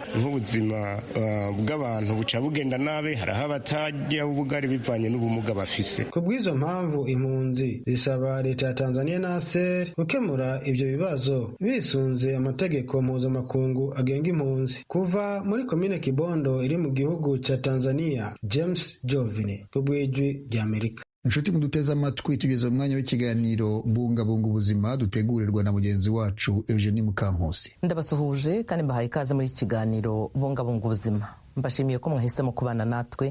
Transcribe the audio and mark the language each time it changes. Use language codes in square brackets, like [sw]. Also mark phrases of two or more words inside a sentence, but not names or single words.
[rn] Nk'ubuzima bw'abantu buca bugenda nabi, hariho abatajya ubugari bivanye n'ubumuga bafise. Ku bw'izo mpamvu impunzi zisaba leta ya Tanzania na ASER gukemura ivyo bibazo bisunze amategeko mpuzamakungu agenga impunzi. Kuva muri komine Kibondo iri mu gihugu ca Tanzania, James Jovine ku bw'ijwi ry'Amerika. [rw] Inshuti muduteze amatwi, tugeze mu mwanya w'ikiganiro bungabunga ubuzima dutegurirwa na mugenzi wacu Eugenie Mukankusi. Ndabasuhuje kandi mbahaye ikaze muri iki kiganiro bungabunga ubuzima. Mbashimiye ko mwahisemo kubana natwe.